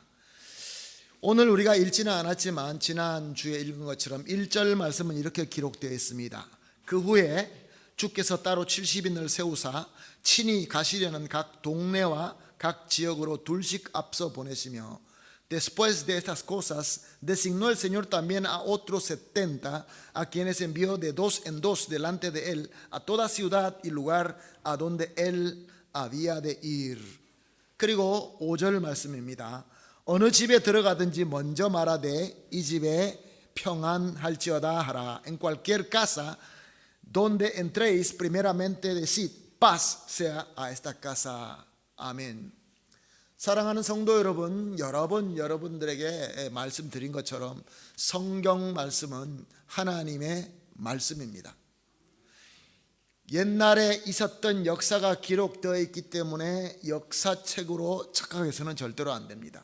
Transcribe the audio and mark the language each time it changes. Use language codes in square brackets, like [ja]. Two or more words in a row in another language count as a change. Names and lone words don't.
[ko] 오늘 우리가 읽지는 않았지만 지난주에 읽은 것처럼 1절 말씀은 이렇게 기록되어 있습니다. 그 후에 주께서 따로 70인을 세우사 친히 가시려는 각 동네와 각 지역으로 둘씩 앞서 보내시며 [es] Después de estas cosas designó el Señor también a otros 70 a quienes envió de dos en dos delante de él a toda ciudad y lugar a donde él había de ir. [ko] 그리고 5절 말씀입니다. 어느 집에 들어가든지 먼저 말하되 이 집에 평안할지어다 하라. [es] En cualquier casa donde entréis primeramente decid paz sea a esta casa. [ko] 아멘. 사랑하는 성도 여러분, 여러 번 여러분들에게 말씀드린 것처럼 성경 말씀은 하나님의 말씀입니다. 옛날에 있었던 역사가 기록되어 있기 때문에 역사책으로 착각해서는 절대로 안 됩니다.